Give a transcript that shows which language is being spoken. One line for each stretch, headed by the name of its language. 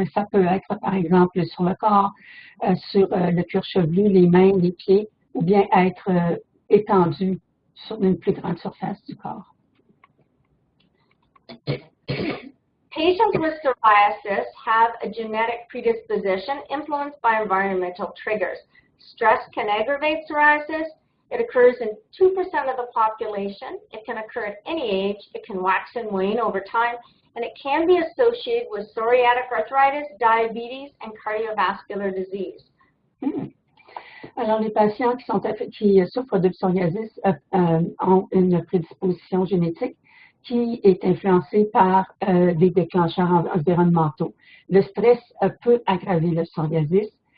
French: Et ça peut être, par exemple, sur le corps, sur le cuir chevelu, les mains, les pieds, ou bien être étendu sur une plus grande surface du corps.
English: Patients with psoriasis have a genetic predisposition influenced by environmental triggers. Stress can aggravate psoriasis. It occurs in 2% of the population. It can occur at any age. It can wax and wane over time. And it can be associated with psoriatic arthritis, diabetes, and cardiovascular disease.
French: Alors, les patients qui souffrent de psoriasis ont une prédisposition génétique qui est influencée par des déclencheurs environnementaux. Le stress peut aggraver le psoriasis.